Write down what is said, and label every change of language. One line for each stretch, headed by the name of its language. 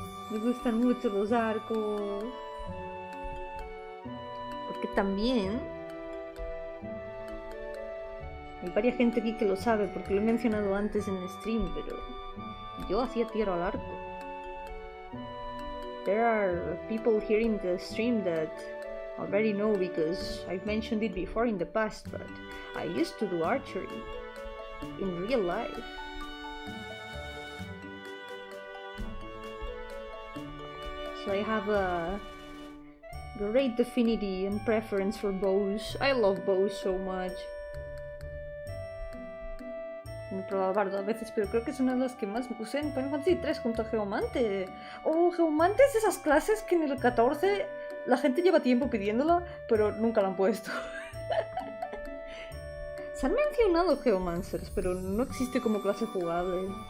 Spanish: Me gustan mucho los arcos. Porque también hay varias gente aquí que lo sabe porque lo he mencionado antes en el stream, pero yo hacía tiro al arco.
English: There are people here in the stream that already know because I've mentioned it before in the past, but I used to do archery in real life. So I have a great affinity and preference for bows. I love bows so much.
Spanish: Me he probado bardo a veces, pero creo que es una de las que más me usé en Final Fantasy 3 junto a Geomante. Geomante es de esas clases que en el 14 la gente lleva tiempo pidiéndola, pero nunca la han puesto. Se han mencionado Geomancers, pero no existe como clase jugable.